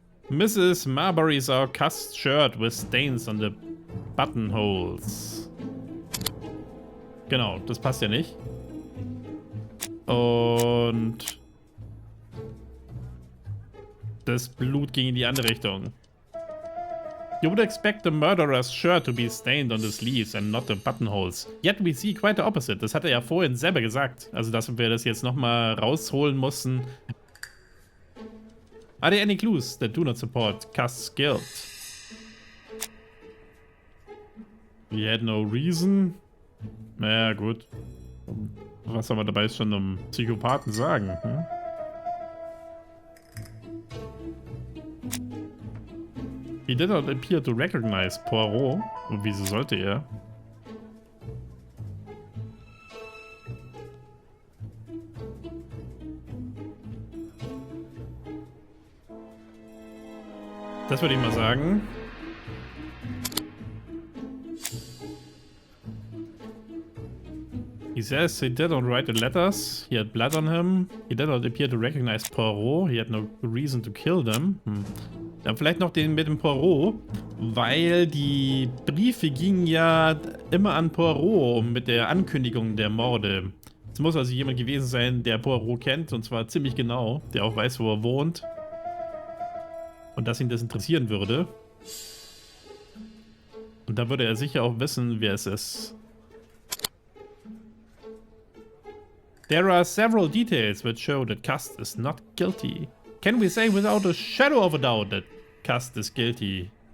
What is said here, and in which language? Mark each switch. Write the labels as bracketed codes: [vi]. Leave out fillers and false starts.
[en] Mrs. Marbury saw Cass' shirt with stains on the buttonholes. [de] Genau, das passt ja nicht. Und das Blut ging in die andere Richtung. [en] You would expect the murderer's shirt to be stained on the sleeves and not the buttonholes. Yet we see quite the opposite. [de] Das hat er ja vorhin selber gesagt. Also, dass wir das jetzt nochmal rausholen mussten. [en] Are there any clues that do not support Cass' guilt? We had no reason. [de] Naja, gut. Was soll man dabei schon um Psychopathen sagen? Hm? [en] He did not appear to recognize Poirot. [de] Und wieso sollte er? Das würde ich mal sagen. [en] He says he did not write the letters. He had blood on him. He did not appear to recognize Poirot. He had no reason to kill them. [de] Dann vielleicht noch den mit dem Poirot, weil die Briefe gingen ja immer an Poirot mit der Ankündigung der Morde. Es muss also jemand gewesen sein, der Poirot kennt, und zwar ziemlich genau, der auch weiß, wo er wohnt. Und dass ihn das interessieren würde. Und da würde er sicher auch wissen, wer es ist. [en] There are several details which show that Cass is not guilty. Can we say without a shadow of a doubt that Cass is guilty?